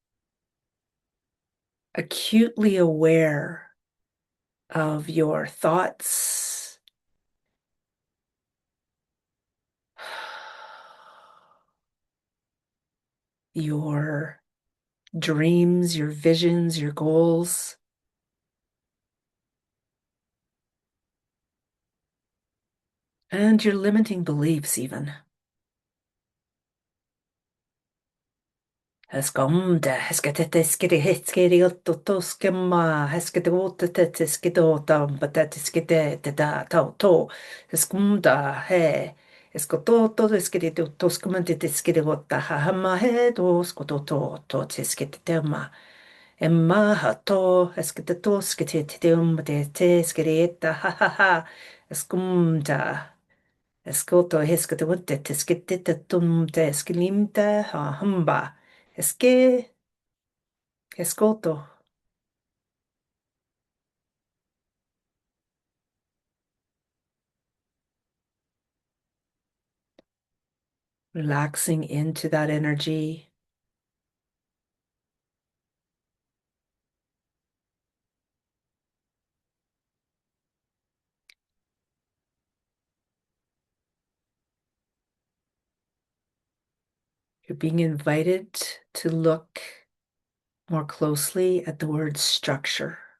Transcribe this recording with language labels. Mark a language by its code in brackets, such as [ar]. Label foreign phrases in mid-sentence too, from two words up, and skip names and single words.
[en] acutely aware of your thoughts, your dreams, your visions, your goals, and your limiting beliefs, even. Eskomda, hesketeskiri hitskiri ottotoskema, hesketeutetetskidota, patatiskite teta tauto, eskumda he, eskototo eskiri toskumantitiskiri otta hahama he doskototo totiskitema. Emma hato esketetoskititium te skirieta ha ha ha, eskumda. Escoto hescoto te skitita tum te skilimta ha humba. Eske escoto. Relaxing into that energy. You're being invited to look more closely at the word structure